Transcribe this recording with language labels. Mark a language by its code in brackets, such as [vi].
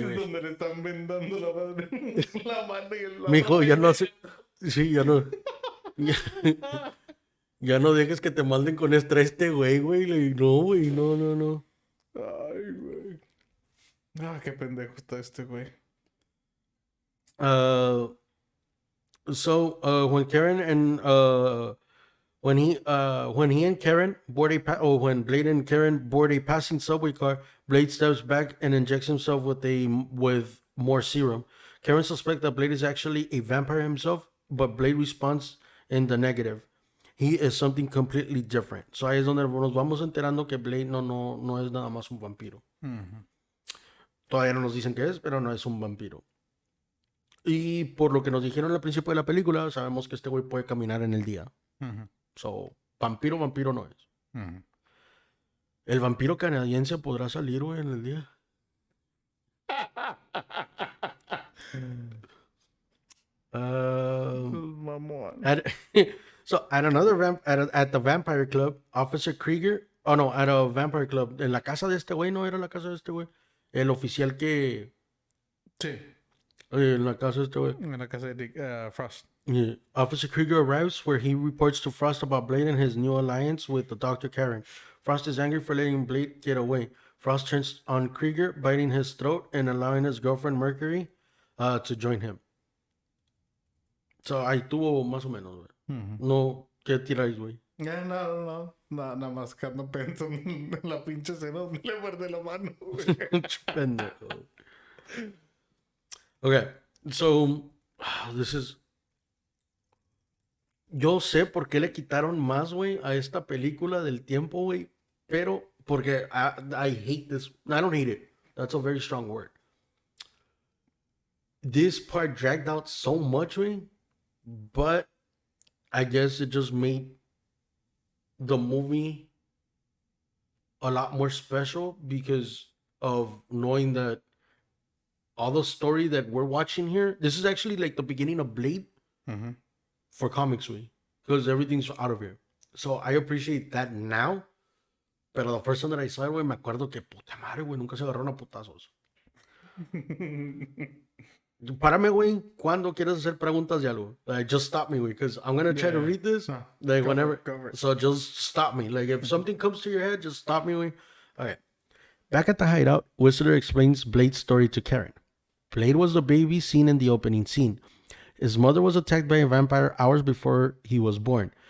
[es] Donde le están vendando la mano, la mano y el Mijo, ya no hace. Sí, ya no. Ya no dejes que te manden con este güey, güey. No, güey, no. Ay, güey. Ah, qué pendejo está este güey. [en] When Karen and when he and Karen board when Blade and Karen board a passing subway car, Blade steps back and injects himself with more serum. Karen suspects that Blade is actually a vampire himself, but Blade responds in the negative. He is something completely different. [es] So ahí es donde nos vamos enterando que Blade no es nada más un vampiro. Todavía no nos dicen qué es, pero no es un vampiro. Y por lo que nos dijeron al principio de la película, sabemos que este güey puede caminar en el día. So, vampiro no es. El vampiro canadiense podrá salir, güey, en el día. At the Vampire Club, Officer Krieger, at a Vampire Club, en la casa de este güey, no era la casa de este güey, el oficial que... Sí. En la casa este güey. En la casa de Frost. [en] Yeah. Officer Krieger arrives where he reports to Frost about Blade and his new alliance with the Dr. Karen. Frost is angry for letting Blade get away. Frost turns on Krieger, biting his throat and allowing his girlfriend Mercury to join him. [es] So ahí tuvo más o menos, güey. No, ¿qué tiráis, güey? No. Nada más que ando pensando en la pinche escena donde le muerde la mano, güey. Pendejo. [en] Okay, so this is. [es] Yo sé por qué le quitaron más, güey, a esta película del tiempo, güey. [en] Pero porque I hate this. I don't hate it. That's a very strong word. This part dragged out so much, güey. But I guess it just made the movie a lot more special because of knowing that all the story that we're watching here, this is actually like the beginning of Blade for comics, way, because everything's out of here. So I appreciate that now. [es] Pero the first time that I saw it, güey, me acuerdo que puta madre, güey, nunca se agarraron a putazos. Párame, güey, cuando quieras hacer preguntas de algo. [en] Like, just stop me, güey, because I'm going to try to read this. Like, whenever. So just stop me. Like, if something comes to your head, just stop me, güey. Okay. Back at the hideout, Whistler explains Blade's story to Karen. Blade was the baby seen in the opening scene. His mother was attacked by a vampire hours before he was born.